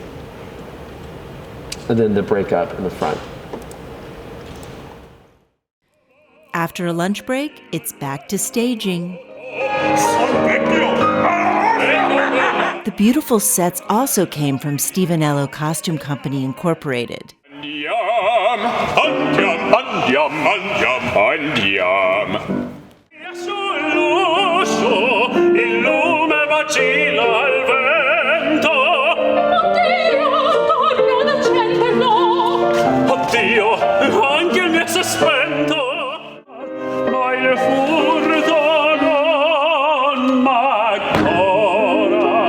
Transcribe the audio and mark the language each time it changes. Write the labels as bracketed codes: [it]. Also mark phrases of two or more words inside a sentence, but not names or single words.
[en] And then the breakup in the front. After a lunch break, it's back to staging. The beautiful sets also came from Stevenello Costume Company Incorporated. [it] Andiam, andiam, andiam, andiam, andiam. Sulluso, il lume vacilla al vento. Oddio, torna d'accenderlo. Oddio, anche il mio si è spento. Ma il furto non m'ancora.